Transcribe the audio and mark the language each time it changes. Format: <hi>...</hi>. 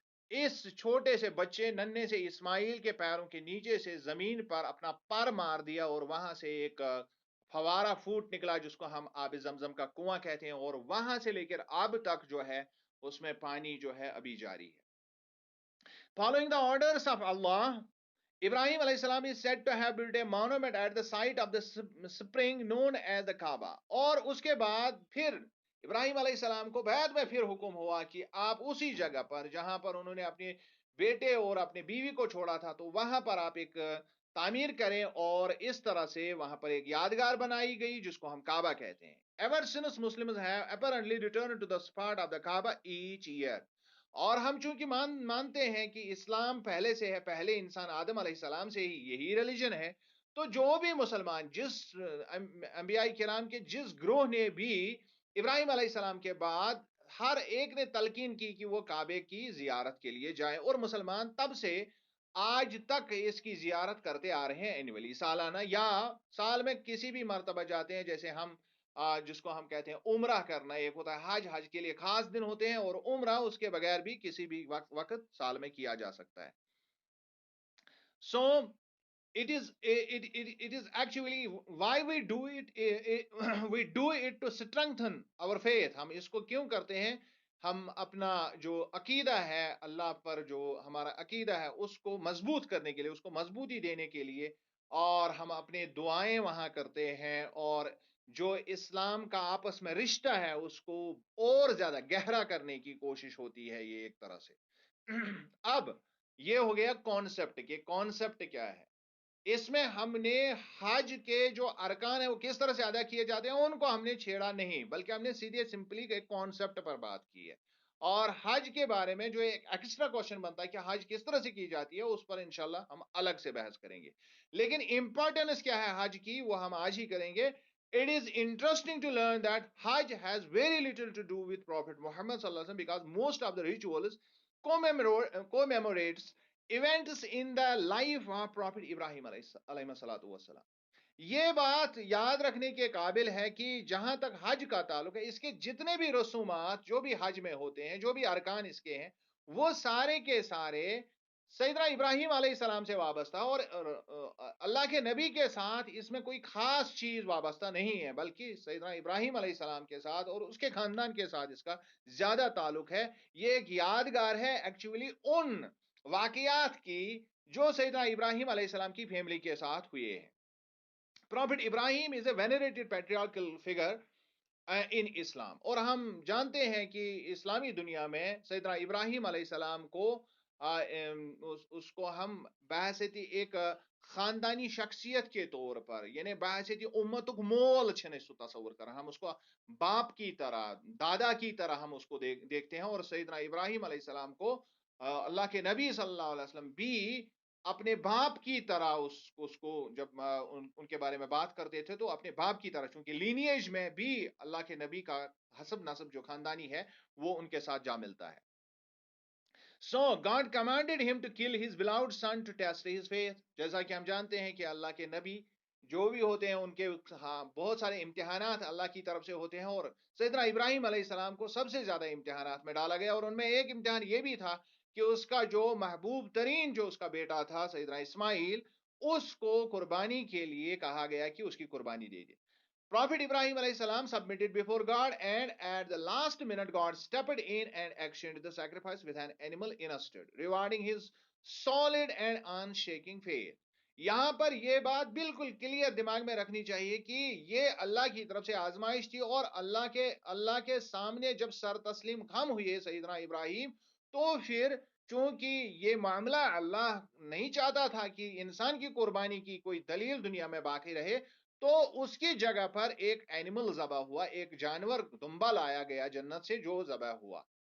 <ur>اس چھوٹے سے بچے ننھے سے اسماعیل کے پیروں کے نیچے سے زمین پر اپنا پر مار دیا، اور وہاں سے ایک فوارہ پھوٹ نکلا جس کو ہم آب زمزم کا کنواں کہتے ہیں، اور وہاں سے لے کر اب تک جو ہے اس میں پانی جو ہے ابھی جاری ہے.</ur> <en>Following the orders of Allah, Ibrahim alayhi salam is said to have built a monument at the site of the spring known as the Kaaba.</en> <ur>اور اس کے بعد پھر ابراہیم علیہ السلام کو بعد میں پھر حکم ہوا کہ آپ اسی جگہ پر جہاں پر انہوں نے اپنے بیٹے اور اپنی بیوی کو چھوڑا تھا تو وہاں پر آپ ایک تعمیر کریں، اور اس طرح سے وہاں پر ایک یادگار بنائی گئی جس کو ہم کعبہ کہتے ہیں.</ur> <en>Ever since Muslims have apparently returned to the spot of the Kaaba each year.</en> <ur>اور ہم چونکہ مانتے ہیں کہ اسلام پہلے سے ہے، پہلے انسان آدم علیہ السلام سے ہی یہی ریلیجن ہے، تو جو بھی مسلمان جس انبیاء کرام کے جس گروہ نے بھی ابراہیم علیہ السلام کے بعد ہر ایک نے تلقین کی کہ وہ کعبے کی زیارت کے لیے جائیں، اور مسلمان تب سے آج تک اس کی زیارت کرتے آ رہے ہیں اینولی، سالانہ یا سال میں کسی بھی مرتبہ جاتے ہیں، جیسے ہم جس کو ہم کہتے ہیں عمرہ کرنا، ایک ہوتا ہے حج، حج کے لیے خاص دن ہوتے ہیں، اور عمرہ اس کے بغیر بھی کسی بھی وقت سال میں کیا جا سکتا ہے.</ur> <en>So it is actually why we do it, we do it to strengthen our faith.</en> <ur>ہم اس کو کیوں کرتے ہیں؟ ہم اپنا جو عقیدہ ہے اللہ پر، جو ہمارا عقیدہ ہے اس کو مضبوط کرنے کے لیے، اس کو مضبوطی دینے کے لیے، اور ہم اپنے دعائیں وہاں کرتے ہیں، اور جو اسلام کا آپس میں رشتہ ہے اس کو اور زیادہ گہرا کرنے کی کوشش ہوتی ہے یہ ایک طرح سے. اب یہ ہو گیا کانسیپٹ کہ کانسیپٹ کیا ہے. اس میں ہم نے حج کے جو ارکان ہیں وہ کس طرح سے ادا کیے جاتے ہیں ان کو ہم نے چھیڑا نہیں، بلکہ ہم نے سیدھے سمپلی ایک کانسیپٹ پر بات کی ہے. اور حج کے بارے میں جو ایک ایکسٹرا کوشچن بنتا ہے کہ حج کس طرح سے کی جاتی ہے، اس پر انشاءاللہ ہم الگ سے بحث کریں گے. لیکن امپورٹنس کیا ہے حج کی وہ ہم آج ہی کریں گے.</ur> <en>It is interesting to learn that Hajj has very little to do with Prophet Muhammad sallallahu alaihi wasallam, because most of the rituals commemorates events in the life of Prophet Ibrahim علیہ السلام.</en> <ur>یہ بات یاد رکھنے کے قابل ہے کہ جہاں تک حج کا تعلق ہے، اس کے جتنے بھی رسومات جو بھی حج میں ہوتے ہیں، جو بھی ارکان اس کے ہیں، وہ سارے کے سارے سیدنا ابراہیم علیہ السلام سے وابستہ، اور اللہ کے نبی کے ساتھ اس میں کوئی خاص چیز وابستہ نہیں ہے، بلکہ سیدنا ابراہیم علیہ السلام کے ساتھ اور اس کے خاندان کے ساتھ اس کا زیادہ تعلق ہے. یہ ایک یادگار ہے ایکچولی ان واقعات کی جو سیدنا ابراہیم علیہ السلام کی فیملی کے ساتھ ہوئے ہیں.</ur> <en>Prophet Ibrahim is a venerated patriarchal figure in Islam.</en> <ur>اور ہم جانتے ہیں کہ اسلامی دنیا میں سیدنا ابراہیم علیہ السلام کو اس کو ہم بحثیت ایک خاندانی شخصیت کے طور پر، یعنی بحثیت امتک مول چھنے سو تصور کر، ہم اس کو باپ کی طرح، دادا کی طرح ہم اس کو دیکھتے ہیں. اور سیدنا ابراہیم علیہ السلام کو اللہ کے نبی صلی اللہ علیہ وسلم بھی اپنے باپ کی طرح اس کو جب ان کے بارے میں بات کرتے تھے تو اپنے باپ کی طرح، چونکہ لینیج میں بھی اللہ کے نبی کا حسب نسب جو خاندانی ہے وہ ان کے ساتھ جا ملتا ہے.</ur> <en>So God commanded him to kill his beloved son to test his faith.</en> <ur>جیسا کہ ہم جانتے ہیں کہ اللہ کے نبی جو بھی ہوتے ہیں ان کے بہت سارے امتحانات اللہ کی طرف سے ہوتے ہیں، اور سیدنا ابراہیم علیہ السلام کو سب سے زیادہ امتحانات میں ڈالا گیا، اور ان میں ایک امتحان یہ بھی تھا کہ اس کا جو محبوب ترین جو اس کا بیٹا تھا سیدنا اسماعیل، اس کو قربانی کے لیے کہا گیا کہ اس کی قربانی دے دے.</ur> <en>Prophet Ibrahim alayhi salam submitted before God, and at the last minute God stepped in and actioned the sacrifice with an animal instead, rewarding his solid and unshaking faith.</en> <ur>یہاں پر یہ بات بالکل کلیئر دماغ میں رکھنی چاہیے کہ یہ اللہ کی طرف سے آزمائش تھی، اور اللہ کے سامنے جب سر تسلیم خم ہوئے سیدنا ابراہیم، تو پھر چونکہ یہ معاملہ اللہ نہیں چاہتا تھا کہ انسان کی قربانی کی کوئی دلیل دنیا میں باقی رہے، تو اس کی جگہ پر ایک اینیمل ذبح ہوا، ایک جانور دمبا لایا گیا جنت سے جو ذبح ہوا.</ur>